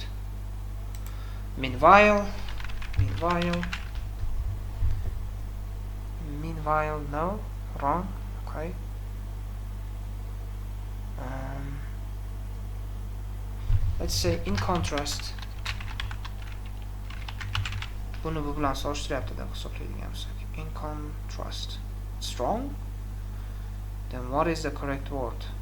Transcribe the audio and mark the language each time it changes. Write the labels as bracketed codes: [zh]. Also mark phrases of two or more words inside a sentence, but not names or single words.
[en] Meanwhile, no, wrong. Okay. Let's say in contrast. [uz] Buni bu bilan solishtiryapti deb hisoblaydigan bo'lsak. [en] In contrast. Strong? Then what is the correct word?